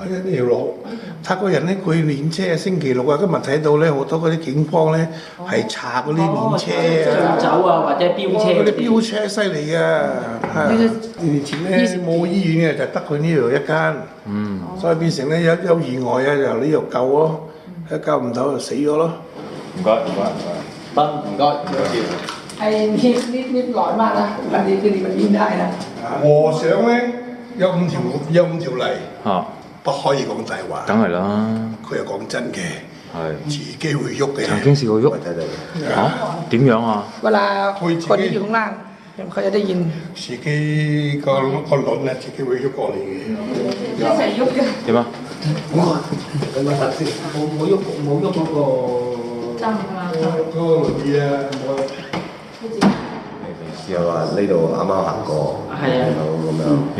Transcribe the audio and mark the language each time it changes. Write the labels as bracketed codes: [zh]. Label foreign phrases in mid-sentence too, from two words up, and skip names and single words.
[yue] 呢條路，泰國人咧佢練車，星期六啊，今日睇到咧好多嗰啲警方咧係查嗰啲練車啊，酒啊或者飆車嗰啲飆車犀利㗎。以前咧冇醫院嘅，就得佢呢度一間，所以變成咧有意外啊，由呢度救咯，一救唔到就死咗咯。唔該。唔該。 [th] ไอ้นิดหลอนมากนะวันนี้คือมันวิ่งได้นะ [yue] 和尚咧有五條例，不可以講大話。梗係啦。佢又講真嘅，自己會喐嘅。曾經試過喐嚇？點樣啊？ [th] เวลาคนที่อยู่ข้างล่างเขาจะได้ยิน [yue] 自己個輪咧，自己會喐過嚟嘅。一齊喐嘅。點啊？冇喐嗰個爭啊！嗰個輪椅啊，試下話呢度啱啱行過，見到咁樣。